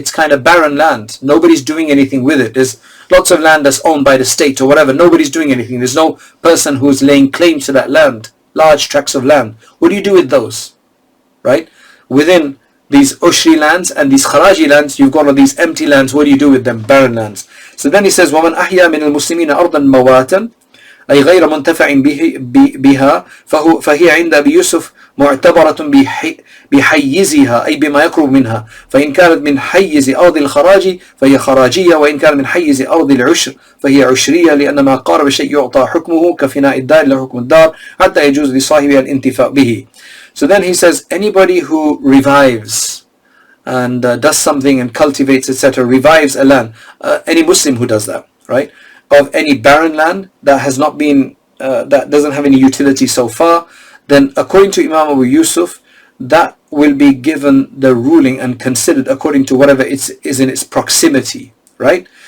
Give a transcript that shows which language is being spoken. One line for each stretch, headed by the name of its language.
English: It's kind of barren land. Nobody's doing anything with it. There's lots of land that's owned by the state or whatever. Nobody's doing anything. There's no person who's laying claim to that land. Large tracts of land. What do you do with those? Right? Within these Ushri lands and these Kharaji lands, you've got all these empty lands. What do you do with them? Barren lands. So then he says,
Arabic: وَمَنْ أَحْيَا مِنَ الْمُسْلِمِينَ أَرْضًا مَوَاتًا أي غير منتفع بها فهي عند أبي يوسف معتبرة بحيزها أي بما يقرب منها فإن كانت من حيز أرض الخراج فهي خراجية وإن كان من حيز أرض العشر فهي عشرية لأن ما قارب شيء يعطى حكمه كفناء الدار له حكم الدار حتى يجوز لصاحبها الانتفاع به.
English: So then he says, anybody who revives and does something and cultivates, etc., revives a land, any Muslim who does that, right, of any barren land that has not been, that doesn't have any utility so far, then according to Imam Abu Yusuf, that will be given the ruling and considered according to whatever is in its proximity, right?